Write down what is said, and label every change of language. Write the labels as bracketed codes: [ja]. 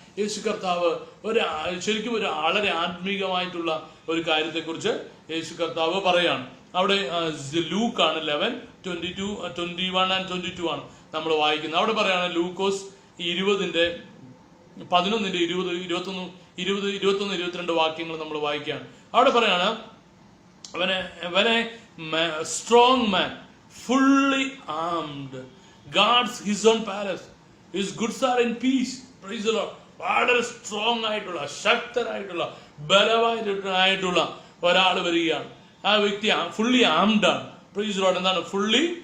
[ml] യേശു കർത്താവ് ശരിക്കും ഒരു വളരെ ആത്മീകമായിട്ടുള്ള ഒരു കാര്യത്തെക്കുറിച്ച് യേശു കർത്താവ് പറയാണ്. അവിടെ ലൂക്കാണ് 11:21 നമ്മൾ വായിക്കുന്നത്. അവിടെ പറയാണ് ലൂക്കോസ് 20:11-20-21-22 വാക്യങ്ങൾ നമ്മൾ വായിക്കുകയാണ്. അവിടെ പറയാണ്, അവനെ [en] Strong man fully armed guards his own palace. His goods are in peace. Praise the Lord. [ml] വളരെ സ്ട്രോങ് ആയിട്ടുള്ള, ശക്തനായിട്ടുള്ള, ബലവാനായിട്ടുള്ള ഒരാൾ വരികയാണ്. ആ വ്യക്തി [en] Fully armed ആണ്. Praise the Lord. [ml] എന്താണ് [en] Fully?